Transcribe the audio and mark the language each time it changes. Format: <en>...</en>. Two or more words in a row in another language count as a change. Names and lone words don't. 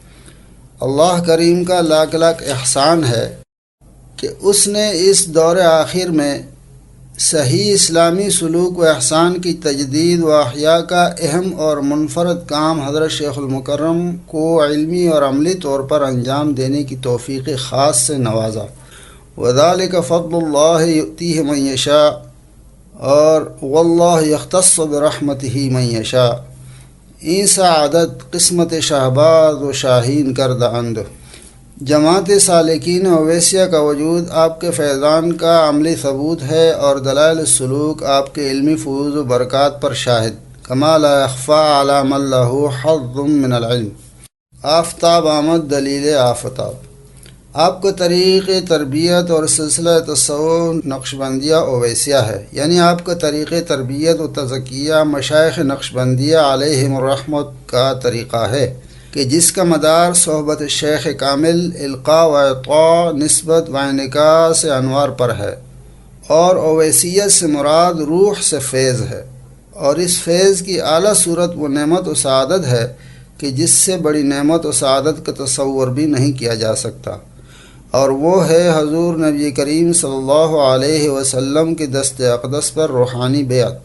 <ur>اللہ کریم کا لاکھ لاکھ احسان ہے کہ اس نے اس دور آخر میں صحیح اسلامی سلوک و احسان کی تجدید و احیاء کا اہم اور منفرد کام حضرت شیخ المکرم کو علمی اور عملی طور پر انجام دینے کی توفیق خاص سے نوازا۔</ur> <ar>وذالک فضل اللہ یؤتیہ من یشاء، اور واللہ یختص برحمتہ من یشاء۔</ar> <fa>این سعادت قسمت شہباز و شاہین کردہ اند۔</fa> <ur>جماعت سالکین اویسیہ کا وجود آپ کے فیضان کا عملی ثبوت ہے اور دلائل السلوک آپ کے علمی فیوز و برکات پر شاہد۔</ur> <ar>کما لا یخفی علی من لہ حظ من العلم۔</ar> <fa>آفتاب آمد دلیل آفتاب۔</fa> <ur>آپ کا طریق تربیت اور سلسلہ تصوف نقشبندیہ اویسیہ ہے، یعنی آپ کا طریق تربیت و تزکیہ مشائخ نقشبندیہ</ur> <ar>علیہم الرحمت</ar> <ur>کا طریقہ ہے کہ جس کا مدار صحبت شیخ کامل، القاء و اعطاء، نسبت و انعکاس سے انوار پر ہے، اور اویسیت سے مراد روح سے فیض ہے، اور اس فیض کی اعلیٰ صورت وہ نعمت و سعادت ہے کہ جس سے بڑی نعمت و سعادت کا تصور بھی نہیں کیا جا سکتا، اور وہ ہے حضور نبی کریم</ur> <ar>صلی اللہ علیہ وسلم</ar> <ur>کے دست اقدس پر روحانی بیعت۔</ur>